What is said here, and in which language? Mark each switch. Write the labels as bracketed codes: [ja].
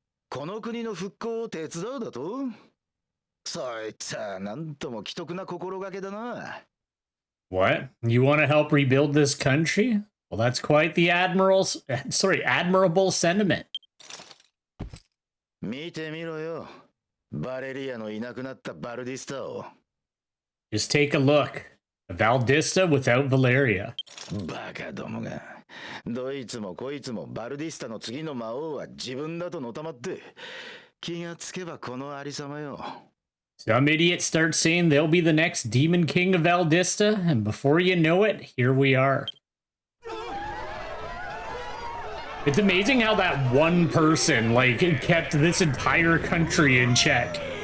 [ja] この国の復興を手伝うだと?そいつはなんとも奇特な心がけだな. [en] What? You want to help rebuild this country? Well, that's quite the admirable sentiment. [ja] 見てみろよ。バレリアのいなくなったバルディスタを。 [en] Just take a look. Valdista without Valeria. [ja] バカどもが。どいつもこいつもバルディスタの次の魔王は自分だとのたまって、気がつけばこのありさまよ。 [en] Some idiot starts saying they'll be the next Demon King of Valdista, and before you know it, here we are. It's amazing how that one person, like, kept this entire country in check.